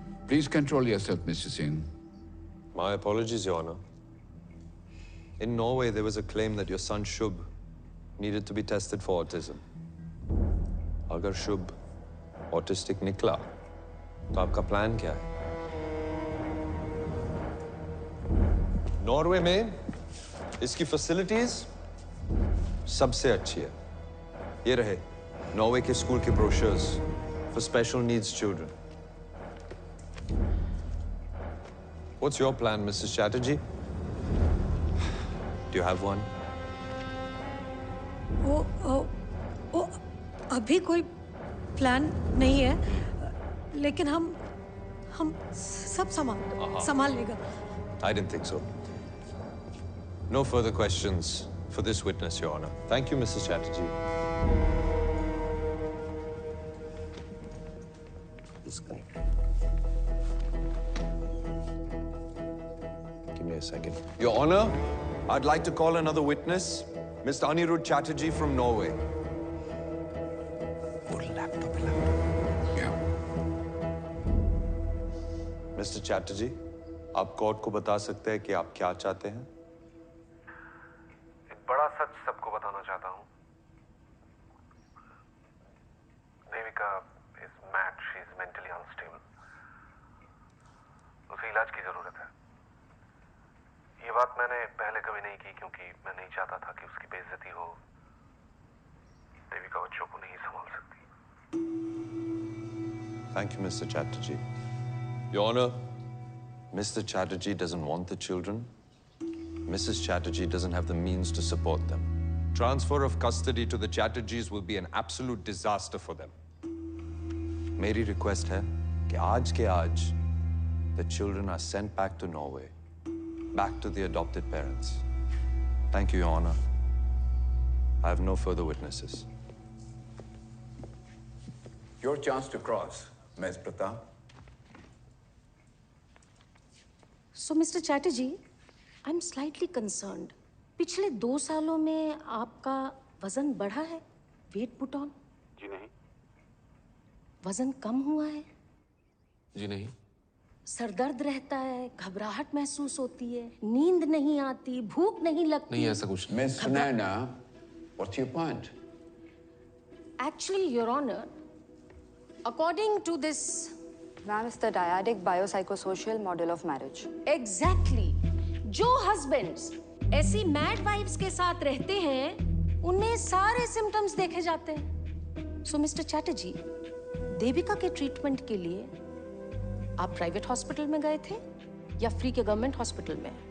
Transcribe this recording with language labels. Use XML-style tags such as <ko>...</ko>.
<en>Please control yourself, Mr. Singh. My apologies, Your Honor. In Norway, there was a claim that your son Shubh needed to be tested for autism.</en> <hi>अगर शुभ autistic निकला तो आपका plan क्या है? Norway में इसकी facilities सबसे अच्छी है। ये रहे नॉर्वे के स्कूल के brochures for special needs children.</hi> <en>What's your plan, Mrs. Chatterjee? Do you have one?</en> <hi>अभी कोई प्लान नहीं है, लेकिन हम सब संभाल लेगा।</hi> <en>I didn't think so. No further questions for this witness, Your Honor. Thank you, Mrs. Chatterjee. Give me a second. Your Honor, I'd like to call another witness, Mr. Anirudh Chatterjee from Norway. Mr.</en> <hi>Chatterjee, आप court को बता सकते हैं कि आप क्या चाहते हैं? एक बड़ा सच सबको बताना चाहता हूँ। Devika</hi> <en>is mad, she is mentally unstable.</en> <hi>उसे इलाज की जरूरत है। ये बात मैंने पहले कभी नहीं की क्योंकि मैं नहीं चाहता था कि उसकी बेइज्जती हो। देविका बच्चों को नहीं संभाल सकती।</hi> <en>Thank you, Mr. Chatterjee. Your Honor, Mr. Chatterjee doesn't want the children. Mrs. Chatterjee doesn't have the means to support them. Transfer of custody to the Chatterjees will be an absolute disaster for them.</en> <hi>मेरी request है कि आज के आज</hi> <en>the children are sent back to Norway, back to the adopted parents. Thank you, Your Honor. I have no further witnesses. Your chance to cross, Ms. Pratap. So, Mr. Chatterjee, I'm slightly concerned.</en> <hi>पिछले 2 सालों में आपका वजन बढ़ा है?</hi> <en>Weight put on?</en> <hi>जी नहीं। वजन कम हुआ है? जी नहीं। सर दर्द रहता है, घबराहट महसूस होती है, नींद नहीं आती, भूख नहीं लगती। नहीं, ऐसा कुछ नहीं।</hi> <en>Miss Sunaina, what's your point? Actually, Your Honor, according to this, Ma'am, it's the dyadic biopsychosocial model of marriage. Exactly.</en> <hi>जो husbands ऐसी mad wives के साथ रहते हैं, उनमें सारे symptoms देखे जाते हैं।</hi> <en>So, Mr.</en> <hi>Chatterjee, देविका के ट्रीटमेंट के लिए आप प्राइवेट हॉस्पिटल में गए थे या फ्री के गवर्नमेंट हॉस्पिटल में?</hi>